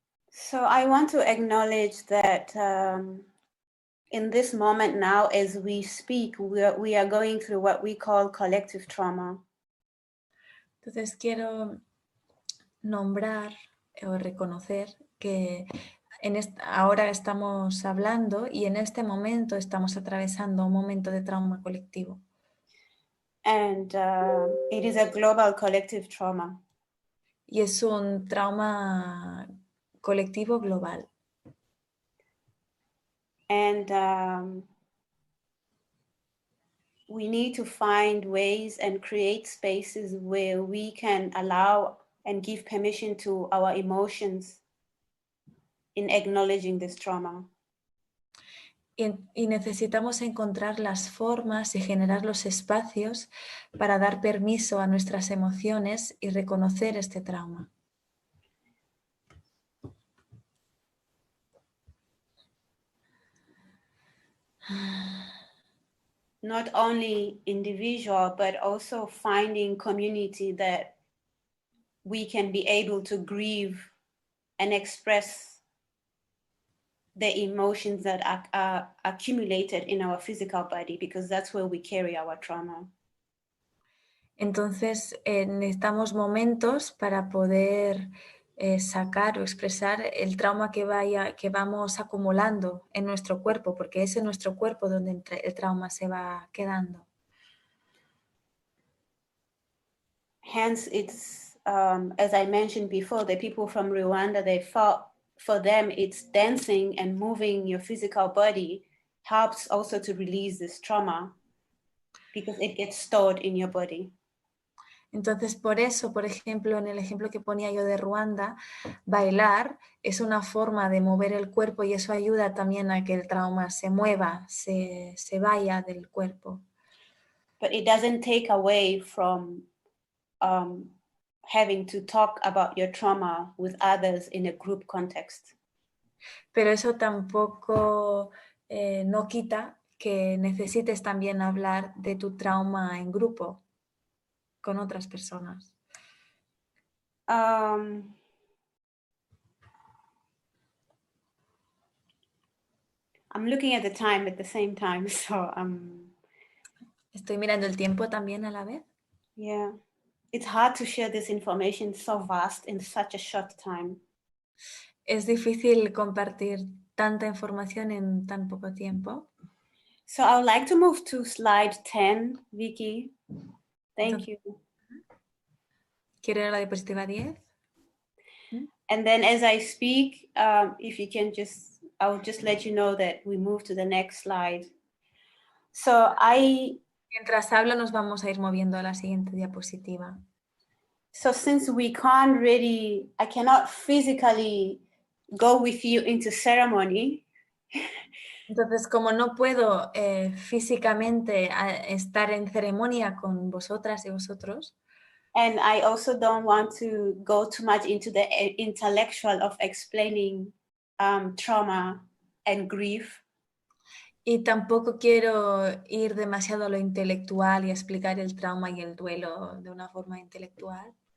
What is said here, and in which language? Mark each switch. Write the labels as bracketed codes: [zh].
[en] So I want to acknowledge that in this moment now, as we speak, we are going through what we call collective trauma. [es] Entonces quiero nombrar o reconocer que ahora estamos hablando y en este momento estamos atravesando un momento de trauma colectivo. [en] And it is a global collective trauma. [es] Y es un trauma colectivo global. [en] And we need to find ways and create spaces where we can allow and give permission to our emotions in acknowledging this trauma. [es] Y necesitamos encontrar las formas y generar los espacios para dar permiso a nuestras emociones y reconocer este trauma. [en] Not only individual, but also finding community that we can be able to grieve and express the emotions that are accumulated in our physical body, because that's where we carry our trauma. [es] Entonces necesitamos momentos para poder sacar o expresar el trauma que vamos acumulando en nuestro cuerpo, porque es en nuestro cuerpo donde el trauma se va quedando. [en] Hence, it's, as I mentioned before, the people from Rwanda, they felt for them, it's dancing and moving your physical body helps also to release this trauma because it gets stored in your body. [es] Entonces, por eso, por ejemplo, en el ejemplo que ponía yo de Ruanda, bailar es una forma de mover el cuerpo y eso ayuda también a que el trauma se mueva, se vaya del cuerpo. [en] But it doesn't take away from having to talk about your trauma with others in a group context. [es] Pero eso tampoco no quita que necesites también hablar de tu trauma en grupo con otras personas. [en] I'm looking at the time at the same time, so [es] Estoy mirando el tiempo también a la vez. [en] Yeah, it's hard to share this information so vast in such a short time. [es] Es difícil compartir tanta información en tan poco tiempo. [en] So I would like to move to slide 10, Vicky. Thank you. [es] ¿Quiero ir a la diapositiva 10? [en] And then as I speak, if you can just, I'll just let you know that we move to the next slide. So [es] Mientras hablo nos vamos a ir moviendo a la siguiente diapositiva. [en] So since we can't really, I cannot physically go with you into ceremony. [es] Entonces, como no puedo físicamente estar en ceremonia con vosotras y vosotros, [en] and I also don't want to go too much into the intellectual of explaining trauma and grief. [es] Y tampoco quiero ir demasiado a lo intelectual y explicar el trauma y el duelo de una forma intelectual.